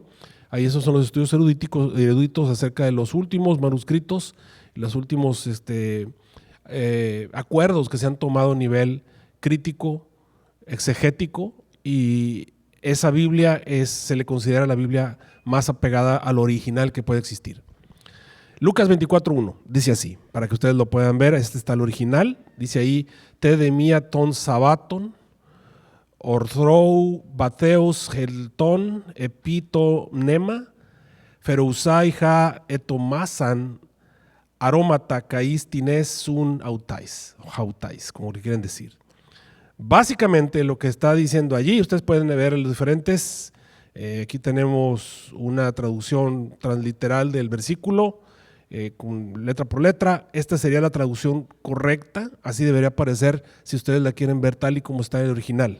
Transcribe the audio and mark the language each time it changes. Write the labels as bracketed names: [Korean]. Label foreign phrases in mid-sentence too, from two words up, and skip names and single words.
[Spanish] Ahí esos son los estudios eruditos acerca de los últimos manuscritos, los últimos acuerdos que se han tomado a nivel crítico, exegético, y esa Biblia se le considera la Biblia más apegada al original que puede existir. Lucas 24:1 dice así, para que ustedes lo puedan ver, este está el original, dice ahí: [Greek] τῇ δὲ μιᾷ τῶν σαββάτων ὄρθρου βαθέως ἦλθον ἐπὶ τὸ μνῆμα φέρουσαι ἃ ἡτοίμασαν ἀρώματα καί τινες σὺν αὐταῖς, [Spanish] como le quieren decir. Básicamente lo que está diciendo allí, ustedes pueden ver los diferentes, aquí tenemos una traducción transliteral del versículo, con letra por letra. Esta sería la traducción correcta, así debería aparecer si ustedes la quieren ver tal y como está en el original.